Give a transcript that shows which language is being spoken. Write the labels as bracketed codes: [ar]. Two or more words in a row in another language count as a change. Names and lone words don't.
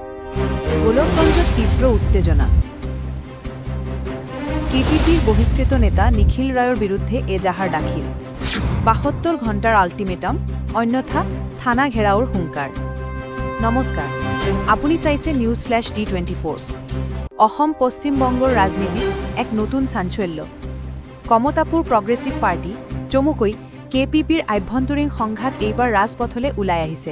[as] গোলকগঞ্জত তীব্র উত্তেজনা। [bn] কেপিপির বহিষ্কৃত নেতা নিখিল রায়ের বিরুদ্ধে এজাহার দাখিল। ৭২ ঘণ্টার আল্টিমেটাম, অন্যথা থানা ঘেরাওর হুঙ্কাৰ। [as] নমস্কাৰ, আপুনি চাইছে নিউজ ফ্ল্যাশ D24। অসম পশ্চিমবংগৰ ৰাজনীতিত এক নতুন চাঞ্চল্য। কমতাপুৰ প্ৰগ্ৰেছিভ পাৰ্টি চমুকৈ কেপিপিৰ আভ্যন্তৰীণ সংঘাত এইবাৰ ৰাজপথলৈ ওলাই আহিছে।